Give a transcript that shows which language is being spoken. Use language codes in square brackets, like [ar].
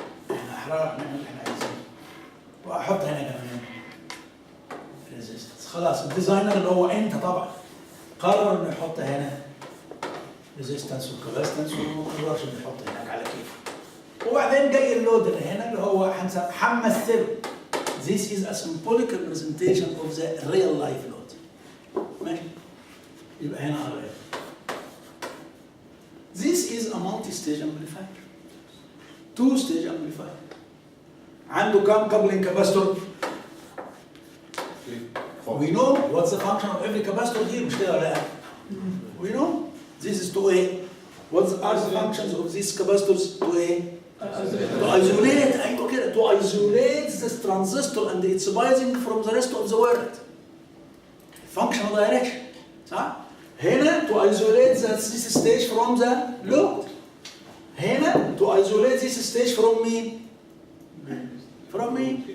[ar] احنا احرار نعمل اللي احنا عايزينه. واحط هنا كمان ريزيستنس. خلاص الديزاينر اللي هو انت طبعا قرر انه يحط هنا ريزيستنس وكاباستنس وما قررش انه يحط هناك على كيفه. وبعدين جاي اللود اللي هنا اللي هو هنمثله. [en] This is a symbolic representation of the real life load. [ar] ماشي؟ يبقى هنا RL. [en] This is a multi-stage amplifier. Two-stage amplifier. [ar] عنده كم [en] coupling capacitor? We know what's the function of every capacitor here, [ar] مش كده ولا لا؟ [en] We know. This is to A. What are the functions of these capacitors to A? To isolate, [ar] أيوه كده. [en] To isolate this transistor and its biasing from the rest of the world. Functional direction. [ar] صح؟ هنا [en] to isolate this stage from the load. هنا to isolate this stage from me. From me.